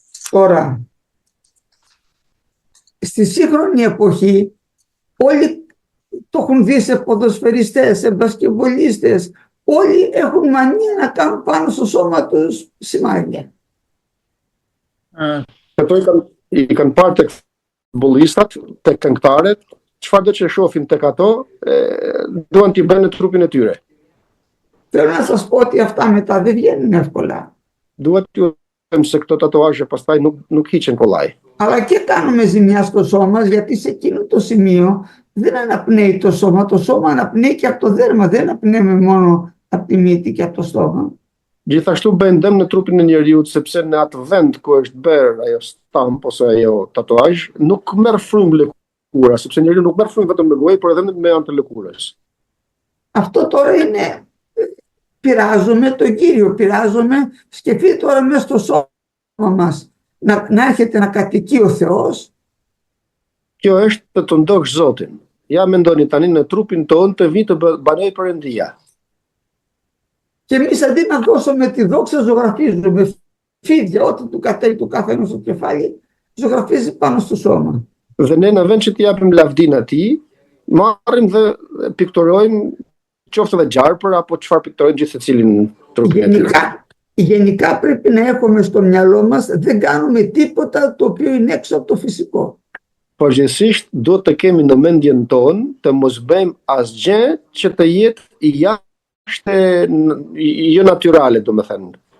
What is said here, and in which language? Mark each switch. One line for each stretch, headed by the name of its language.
Greek: Τώρα, στη σύγχρονη εποχή όλοι το έχουν δει σε ποδοσφαιριστές, σε μπασκετμπολίστες, όλοι έχουν μανία να κάνουν πάνω στο σώμα τους σημάδια.
Albanian: Ato i kanë parë tek futbollistat, tek këngëtarët, çfarëdo që shohin tek ato, duan t'i bëjnë në trupin e tyre.
Greek: Θέλω να σας πω ότι αυτά μετά δεν βγαίνουν εύκολα.
Albanian: Duhet t'ju them se këto tatuazhe pastaj nuk hiqen kollaj.
Greek: Αλλά και κάνουμε ζημιά στο σώμα μας, γιατί σε εκείνο το σημείο δεν αναπνέει το σώμα αναπνέει και από το δέρμα, δεν αναπνέουμε μόνο από τη μύτη και από το στόμα.
Albanian: Gjithashtu bëjnë dëm në trupin e njeriut, sepse në atë vend ku është bërë ajo stamp ose ajo tatuazh, nuk merr frymë lëkura, sepse njeriu nuk merr frymë vetëm me gojë, por edhe me anë të lëkurës.
Greek: Αυτό τώρα είναι, πειράζομαι τον Κύριο, σκεφτείτε τώρα μέσα στο σώμα μας να έρχεται να κατοικεί ο Θεός.
Albanian: Kjo është të të ndosh Zotin. Ja mendoni tani në trupin tonë të vi të banoj Perëndia.
Greek: Και εμείς αντί να δώσουμε τη δόξα, ζωγραφίζουμε φίδια, ό,τι του κατέβει του καθενός στο κεφάλι, ζωγραφίζει πάνω στο σώμα.
Albanian: Dhe ne në vend që t'i japim lavdinë atij, marrim dhe pikturojmë qoftë edhe gjarpër apo çfarë pikturojmë gjithë secilin trupin e tij.
Greek: Γενικά πρέπει να έχουμε στο μυαλό μας, δεν κάνουμε τίποτα το οποίο είναι έξω από το φυσικό.
Albanian: Përgjithsisht duhet të kemi në mendjen tonë të mos bëjmë asgjë që të jetë jashtë jo natyrale, domethënë.